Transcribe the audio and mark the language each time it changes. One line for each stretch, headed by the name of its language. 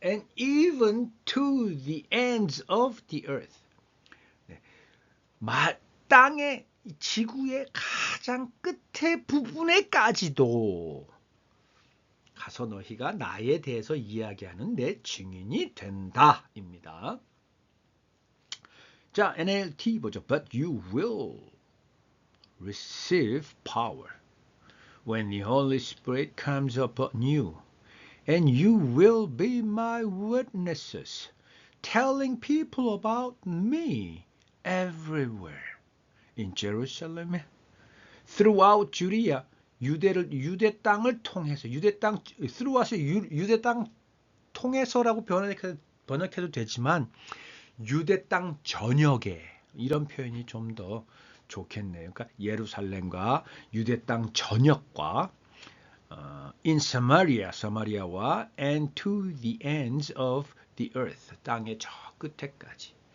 English: And even to the ends of the earth.
Korean: 네. 땅의 지구의 가장 끝의 부분에까지도 가서 너희가 나에 대해서 이야기하는 내 증인이 된다입니다. 자, NLT 보죠.
English: But you will receive power when the Holy Spirit comes upon you. And you will be my witnesses, telling people about me everywhere, in Jerusalem, throughout Judea,
Korean: 유대 땅을 통해서 유대 땅 through와서 유대 땅 통해서라고 번역해도 되지만 유대 땅 전역에 이런 표현이 좀 더 좋겠네요. 그러니까 예루살렘과 유대 땅 전역과 in Samaria, 사마리아와 and to the ends of the earth, 땅의 저 끝에까지.